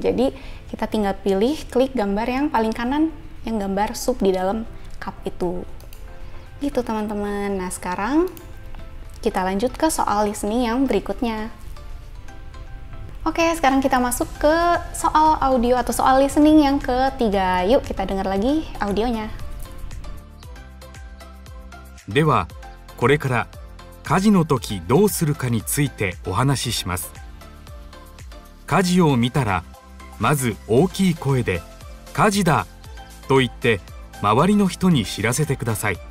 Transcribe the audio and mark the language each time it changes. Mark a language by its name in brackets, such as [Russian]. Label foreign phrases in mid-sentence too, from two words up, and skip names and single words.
[Indonesian] Jadi kita tinggal pilih, klik gambar yang paling kanan yang gambar sup di dalam cup itu. Gitu teman-teman. Nah sekarang kita lanjut ke soal listening yang berikutnya. Oke, sekarang kita masuk ke soal audio atau soal listening yang ketiga. Yuk kita dengar lagi audionya. [Japanese] では、これから家事の時どうするかについてお話しします。火事を見たら、まず大きい声で「火事だ!」と言って周りの人に知らせてください。